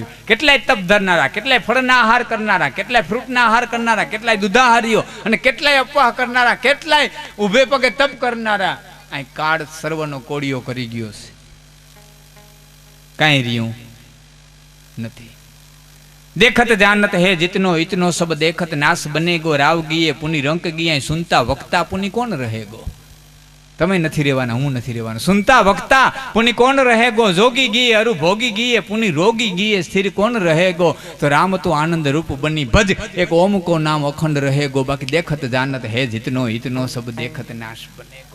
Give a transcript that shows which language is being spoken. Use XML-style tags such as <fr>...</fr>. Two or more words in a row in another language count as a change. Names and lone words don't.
<gu>કેટલાય તપ ધરનારા, કેટલાય ફળના આહાર કરનારા, કેટલાય ફ્રૂટના આહાર કરનારા, કેટલાય દુધાહારીઓ અને કેટલાય અપવાહ કરનારા, કેટલાય ઉભે પગે તપ કરનારા. આ કાળ સર્વનો કોળિયો કરી ગયો છે, કાંઈ રહ્યું નથી.</gu> <hi>देखत जानत है जितनो इतनो सब देखत नाश बनेगो, राव गीए पुनि रंक गीए, सुनता वक्ता पुनि कौन रहेगो.</hi> <gu>તમે નથી રહેવાના, હું નથી રહેવાનો.</gu> <hi>सुनता वक्ता पुनि कौन रहेगो, जोगी गए अरु भोगी गए, पुनि रोगी गए स्थिर कौन रहेगो. तो राम तो आनंद रूप बनी भज, एक ओम को नाम अखंड रहेगो. बाकी देखत जानत है जितनो इतनो सब देखत नाश बनेगो.</hi>